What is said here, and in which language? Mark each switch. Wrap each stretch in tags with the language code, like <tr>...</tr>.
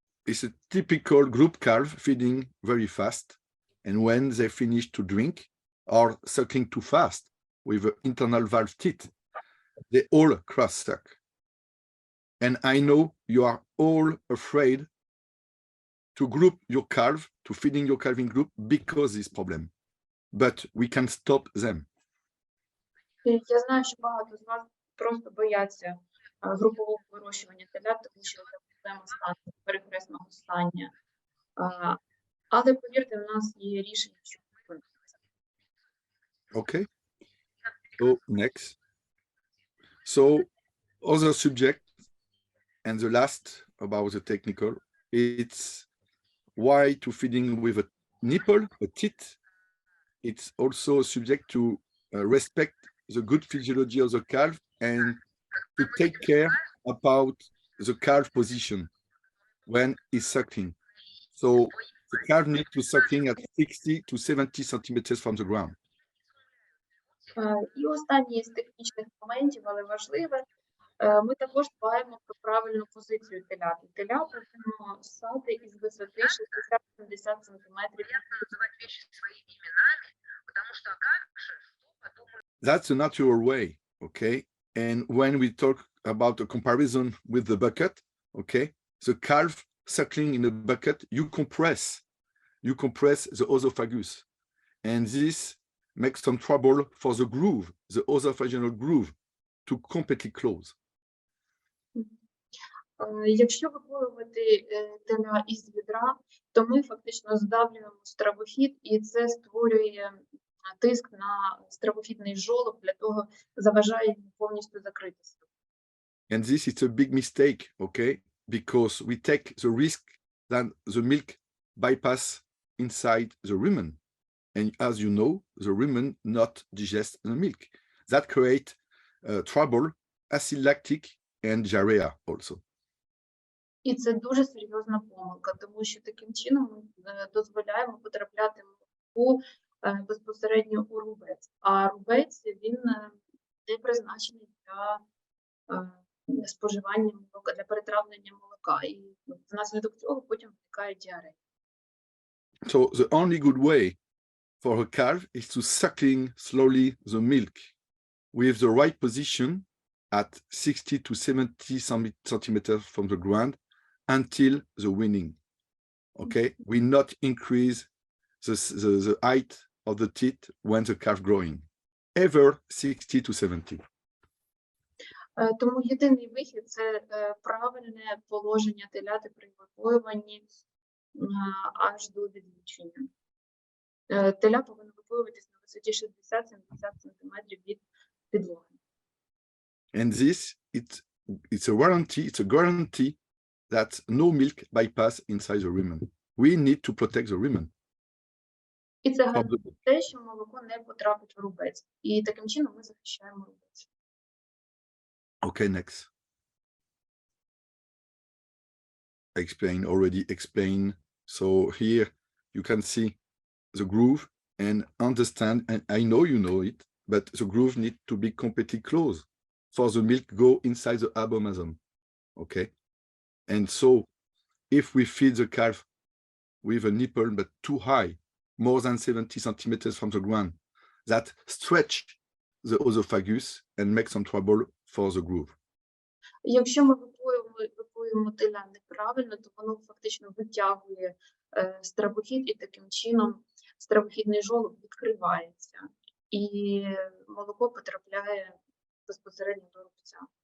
<en>It's a typical group calf feeding very fast, and when they finish to drink or sucking too fast with the internal valve teeth, they all cross-suck. And I know you are all afraid to group your calf, to feeding your calf in group because this problem. But we can stop them.</en> <uk>Я знаю, що багато з вас просто бояться групового вирощування телят, тому що це проблема стану, перехресного стання. Але повірте, в нас є рішення, що зупинитися.</uk> <en>Okay. So next. So other subject, and the last about the technical, it's why to feeding with a nipple, a teat. It's also subject to respect the good physiology of the calf and to take care about the calf position when it's sucking. So the calf needs to sucking at 60 to 70 centimeters from the ground.</en> <uk>І останнє з технічних моментів, але важливе, ми також дбаємо про правильну позицію телят. Теля повинно ссати із висоти 60-70 сантиметрів.</uk> <en>That's the natural way, okay? And when we talk about the comparison with the bucket, okay, the calf suckling in a bucket, you compress the esophagus. And this makes some trouble for the groove, the esophageal groove, to completely close.</en> <uk>Якщо випоювати теля із відра, то ми фактично здавлюємо стравохід, і це створює тиск на стравохідний жолоб, для того заважає йому повністю закритися.</uk> <en>And this is a big mistake, okay? Because we take the risk that the milk bypass inside the rumen. And as you know, the rumen not digest the milk. That create trouble, acid lactic and diarrhea also.</en> <uk>І це дуже серйозна помилка, тому що таким чином ми дозволяємо потрапляти молоку безпосередньо у рубець. А рубець, він не призначений для споживання молока, для перетравлення молока. І внаслідок цього потім виникає діарея.</uk> <en>So the only good way for a calf is to suckling slowly the milk with the right position at 60 to 70 centimeters from the ground until the weaning. Okay, we not increase the height of the teat when the calf growing, ever 60 to 70.</en> <uk>Тому єдиний вихід – це правильне положення теляти при випоюванні аж до відлучення. Теля повинно випоюватись на висоті 60-70 см від підлоги.</uk> <en>And this, it's a guarantee that no milk bypass inside the rumen. We need to protect the rumen.</en> <uk>І це гарантує те, що молоко не потрапить в рубець. І таким чином ми захищаємо рубець.</uk> <en>Okay, next. Already explained. So here you can see the groove and understand, and I know you know it, but the groove needs to be completely closed for the milk go inside the abomasum. Okay. And so if we feed the calf with a nipple but too high, more than 70 centimeters from the ground, that stretch the esophagus and make some trouble for the groove.</en> <uk>Якщо ми випоюємо теля неправильно, то воно фактично витягує стравохід, і таким чином стравохідний жолоб відкривається. і молоко потрапляє безпосередньо до рубця.</uk>